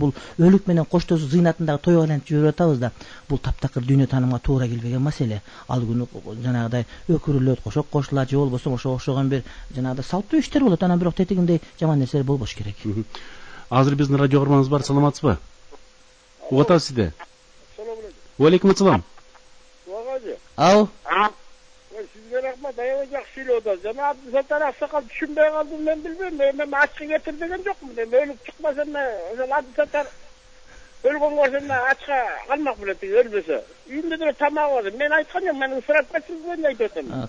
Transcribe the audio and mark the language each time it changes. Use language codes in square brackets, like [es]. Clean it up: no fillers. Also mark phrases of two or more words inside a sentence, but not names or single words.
[ky] Бул өлүк менен коштошуу зыйнатын дагы тойго айлантып жиберип атабыз да. Бул таптакыр дүйнө таанымга туура келбеген маселе. Ал күнү жанагыдай өкүрүлөт, кошок кошулат, же болбосо ошого окшогон бир жанагыдай салттуу иштер болот. Анан бирок тетигиндей жаман нерселер болбош керек. Азыр биздин радио каарманыбыз бар, саламатсызбы? Угуп атабыз сизди. [ar] عليكم السلام. Ау. [ky] Сизге рахмат, аябай жакшы сүйлөдү. Жана Абдысаттар аксакал түшүнбөй калдым, мен билбейм. Мен ачкы кетир деген жокмун. Өлүп чыкмаса, ошол Абдысаттар өлгөнгө ошондо ачка калмак белет, өлбөсө. Үйүндө деле тамак бар. Мен айткан жок, мен ысырап кетирбейм деп айтып.